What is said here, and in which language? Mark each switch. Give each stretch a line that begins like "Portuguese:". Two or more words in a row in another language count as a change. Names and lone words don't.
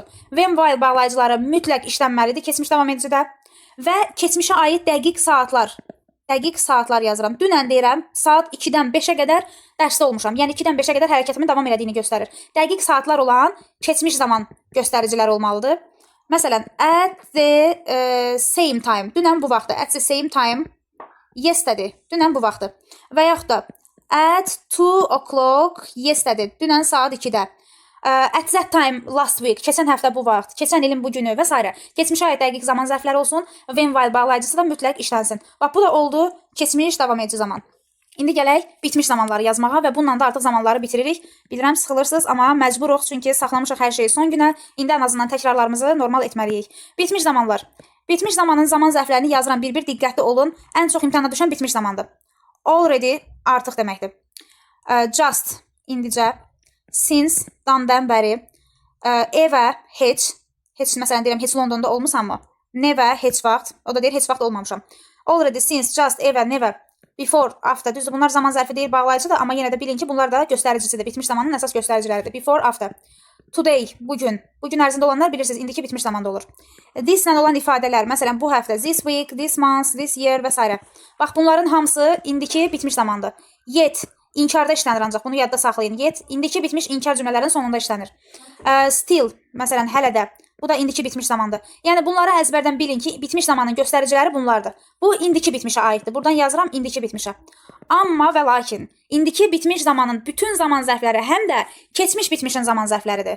English: When, while
Azerbaijani: bağlayıcıları mütləq işlənməlidir keçmiş davam edicidə. Və keçmişə aid dəqiq saatlar. Dəqiq saatlar yazıram. Dünən deyirəm, saat 2-dən 5-ə qədər dərsdə olmuşam. Yəni 2-dən 5-ə qədər hərəkətimin davam elədiyini göstərir. Dəqiq saatlar olan keçmiş zaman göstəricilər olmalıdır. Məsələn,
English: at the same time.
Azerbaijani: Dünən bu vaxtı.
English: At the same time. Yesterday.
Azerbaijani: Dünən bu vaxtı. Və yaxud da
English: at 2 o'clock yesterday.
Azerbaijani: Dünən saat 2-də.
English: At that time last week.
Azerbaijani: Keçən həftə bu vaxt. Keçən ilin bu günü və s. Keçmişə aid dəqiq zaman zərfləri olsun.
English: When, while
Azerbaijani: bağlayıcısı da mütləq işlənsin. Bax, bu da oldu keçmiş davam edici zaman. İndi gələk bitmiş zamanları yazmağa və bununla da artıq zamanları bitiririk. Bilirəm, sıxılırsınız, amma məcburuq, çünki saxlamışıq hər şeyi son günə. İndi ən azından təkrarlarımızı normal etməliyik. Bitmiş zamanlar. Bitmiş zamanın zaman zərflərini yazıram, bir-bir diqqətli olun. Ən çox imtahana düşən bitmiş zamandır. Already artıq deməkdir. Just indicə. Since dandan bəri. Ever heç. Heç məsələn deyirəm, heç Londonda olmusanmı? Never heç vaxt. O da deyir, heç vaxt olmamışam.
English: Already, since, just, ever, never. Before, after.
Azerbaijani: Düzdür, bunlar zaman zərfi deyil, bağlayıcıdır, amma yenə də bilin ki, bunlar da göstəricisidir. Bitmiş zamanın əsas göstəriciləridir.
English: Before, after. Today,
Azerbaijani: bugün. Bugün ərzində olanlar bilirsiniz, indiki bitmiş zamanda olur. This-lə olan ifadələr, məsələn, bu həftə,
English: this week, this month, this year və s.
Azerbaijani: Bax, bunların hamısı indiki bitmiş zamandır. Yet, inkarda işlənir ancaq, bunu yadda saxlayın. Yet, indiki bitmiş inkar cümlələrin sonunda işlənir. Still, məsələn, hələ də. Bu da indiki bitmiş zamandır. Yəni bunları əzbərdən bilin ki, bitmiş zamanın göstəriciləri bunlardır. Bu indiki bitmişə aiddir. Buradan yazıram indiki bitmişə. Amma və lakin indiki bitmiş zamanın bütün zaman zərfləri həm də keçmiş bitmişin zaman zərfləridir.